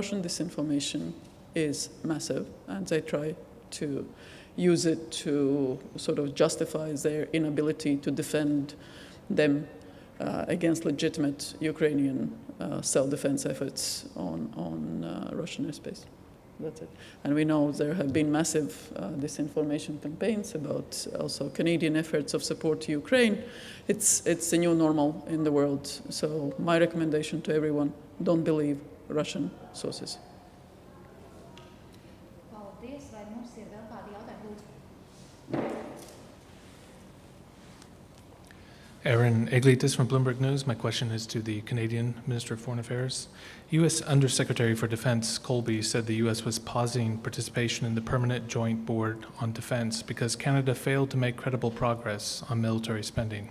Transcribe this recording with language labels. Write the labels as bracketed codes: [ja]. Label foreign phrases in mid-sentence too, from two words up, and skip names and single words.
[en] Russian disinformation is massive, and they try to use it to sort of justify their inability to defend them against legitimate Ukrainian self-defense efforts on Russian airspace. That's it. And we know there have been massive disinformation campaigns about also Canadian efforts of support to Ukraine. It's a new normal in the world. So my recommendation to everyone, don't believe Russian sources. [lv] Paldies. Vai mums ir vēl kādi jautājumi? Lūdzu. [en] Aaron Eglitis from Bloomberg News. My question is to the Canadian Minister of Foreign Affairs. U.S. Undersecretary for Defense Colby said the U.S. was pausing participation in the Permanent Joint Board on Defense because Canada failed to make credible progress on military spending.